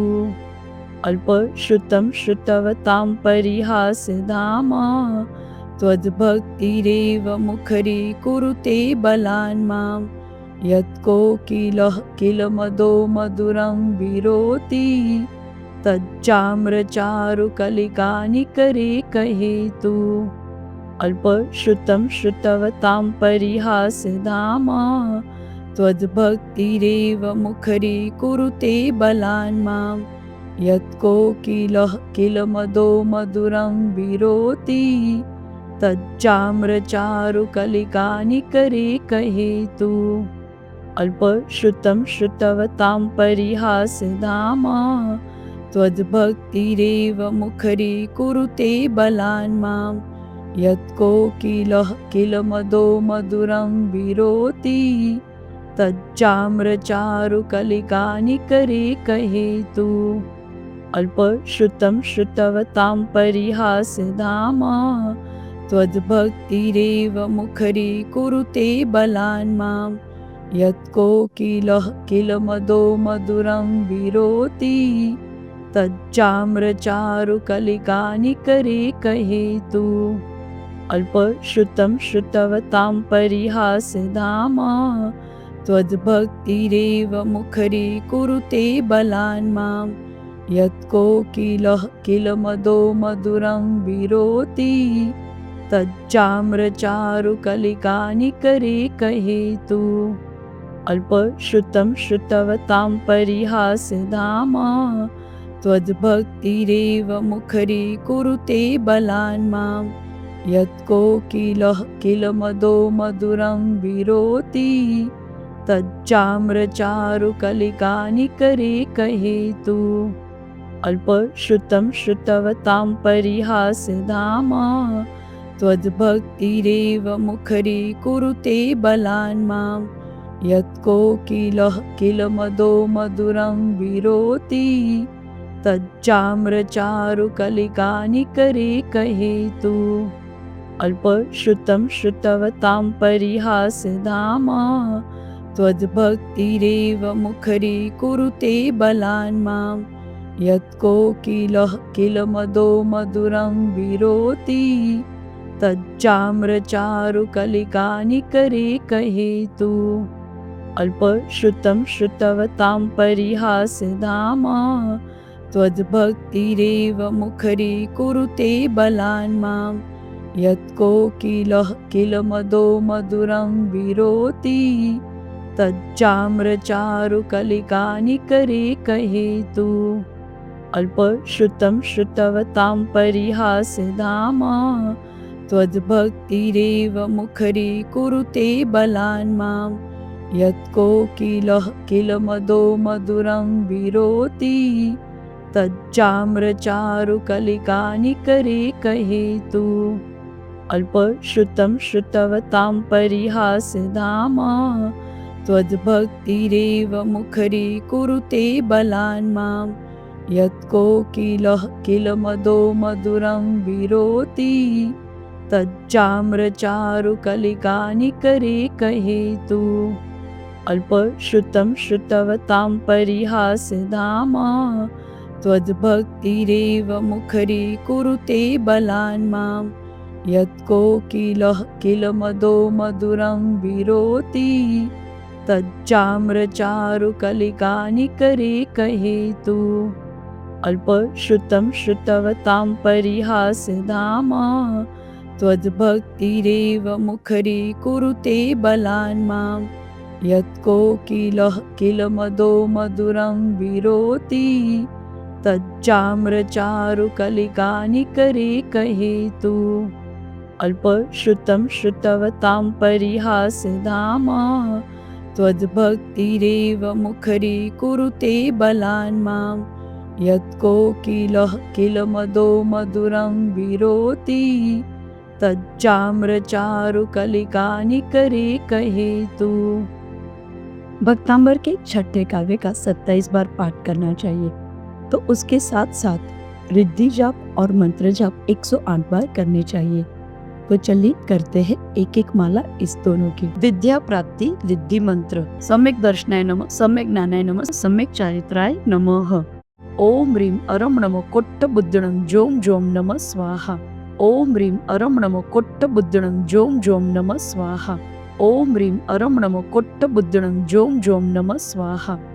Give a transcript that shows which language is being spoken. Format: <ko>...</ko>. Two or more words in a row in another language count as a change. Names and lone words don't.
<sa>अल्प श्रुतं श्रुतवतां परिहासधामा त्वद्भक्तिरेव मुखरी कुरुते बलान् मां यत्को किल मदो मधुरं विरोति तच्चाम्रचारुकलिकानि करे कहे तू। अल्पश्रुतं श्रुतवतां परिहासधामा त्वद्भक्तिरेव मुखरीकुरुते बलान् मां। यत्कोकिलः किल मदो मधुरं विरोति तच्चाम्रचारुकलिकानि करे कहे तू। अल्पश्रुतं श्रुतवतां परिहासधामा त्वद्भक्तिरेव मुखरीकुरुते बलान् मां। यत्कोकिलः किल मदो मधुरं विरोति तच्चाम्रचारुकलिकानि करे कहे तू। अल्पश्रुतं श्रुतवतां परिहासधामा त्वद्भक्तिरेव मुखरीकुरुते बलान् मां। यत्कोकिलः किल मदो मधुरं विरोति तच्चाम्रचारुकलिकानि करे कहे तू। अल्पश्रुतं श्रुतवतां परिहासधामा त्वद्भक्तिरेव मुखरीकुरुते बलान् मां। यत्कोकिलः किल मदो मधुरं विरोति तच्चाम्रचारुकलिकानि करे कहे तू। अल्पश्रुतं श्रुतवतां परिहासधामा त्वद्भक्तिरेव मुखरीकुरुते बलान् मां। यत्कोकिलः किल मदो मधुरं विरोति तच्चाम्रचारुकलिकानि करे कहे तू। अल्पश्रुतं श्रुतवतां परिहासधामा त्वद्भक्तिरेव मुखरीकुरुते बलान् मां। यत्कोकिलः किल मदो मधुरं विरोति तच्चाम्रचारुकलिकानि करे कहे तू। अल्पश्रुतं श्रुतवतां परिहासधामा त्वद्भक्तिरेव मुखरीकुरुते बलान् मां। यत्कोकिलः किल मदो मधुरं विरोति तच्चाम्रचारुकलिकानि करे कहे तू। अल्पश्रुतं श्रुतवतां परिहासधामा त्वद्भक्तिरेव मुखरीकुरुते बलान् मां। यत्कोकिलः किल मदो मधुरं विरोति तच्चाम्रचारुकलिकानि करे कहे तू। अल्पश्रुतं श्रुतवतां परिहासधामा त्वद्भक्तिरेव मुखरीकुरुते बलान् मां। यत्कोकिलः किल मदो मधुरं विरोति तच्चाम्रचारुकलिकानि करे कहे तू। अल्पश्रुतं श्रुतवतां परिहासधामा त्वद्भक्तिरेव मुखरीकुरुते बलान् मां। यत्कोकिलः किल मदो मधुरं विरोति तच्चाम्रचारुकलिकानि करे कहे तू। अल्पश्रुतं श्रुतवतां परिहासधामा त्वद्भक्तिरेव मुखरीकुरुते बलान् मां। यत्कोकिलः किल मदो मधुरं विरोति तच्चाम्रचारुकलिकानि करे कहे तू। अल्पश्रुतं श्रुतवतां परिहासधामा त्वद्भक्तिरेव मुखरीकुरुते बलान् मां। यत्कोकिलः किल मदो मधुरं विरोति तच्चाम्रचारुकलिकानि करे कहे तू। अल्पश्रुतं श्रुतवतां परिहासधामा त्वद्भक्तिरेव मुखरीकुरुते बलान् मां। यत्कोकिलः किल मदो मधुरं विरोति तच्चाम्रचारुकलिकानि करे कहे तू।</sa> <hi>भक्तांबर के छठे काव्य का 27 बार पाठ करना चाहिए, तो उसके साथ साथ रिद्धि जाप और मंत्र जाप 108 बार करने चाहिए। तो चलिए करते हैं एक एक माला इस दोनों की। विद्या प्राप्ति रिद्धि मंत्र।</hi> <sa>सम्यक दर्शनाय नमः, सम्यक ज्ञानाय नमः, सम्यक चारित्राय नमः। ओम ह्रीं अरं नमो कोट्टबुद्धं जों जों नमः स्वाहा। ओम ह्रीं अरं नमो कोट्टबुद्धं जों जों नमः स्वाहा। ओम ह्रीं अरं नमो कोट्टबुद्धं जों जों नमः स्वाहा।</sa>